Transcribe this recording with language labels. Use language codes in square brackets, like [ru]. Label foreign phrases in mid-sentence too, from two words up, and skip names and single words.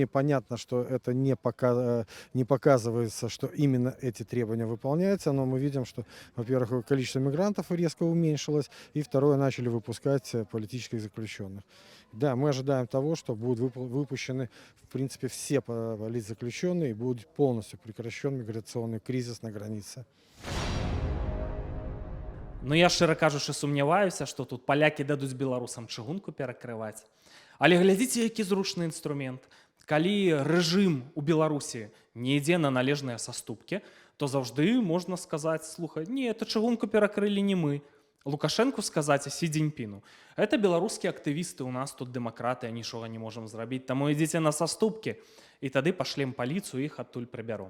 [ru] Понятно, что это не показывается, что именно эти требования выполняются, но мы видим, что, во-первых, количество мигрантов резко уменьшилось, и второе, начали выпускать политических заключенных. Да, мы ожидаем того, что будут выпущены, в принципе, все политзаключенные, и будет полностью прекращен миграционный кризис на границе. [be] Ну, я, шчыра кажучы, сумняваюся, што тут палякі дадуць беларусам чыгунку перакрываць. Але глядзіце, які зручны інструмент. Калі рэжым у Беларусі не ідзе на належныя саступкі, то заўжды можна сказаць: слухай, не, это чыгунку перакрылі не мы. Лукашэнку сказаць Сі Цзіньпіну: это беларускія актывісты, у нас тут дэмакраты, нічога не можам зрабіць, таму ідзіце на саступкі, і тады пашлем паліцыю, іх адтуль прыбяром.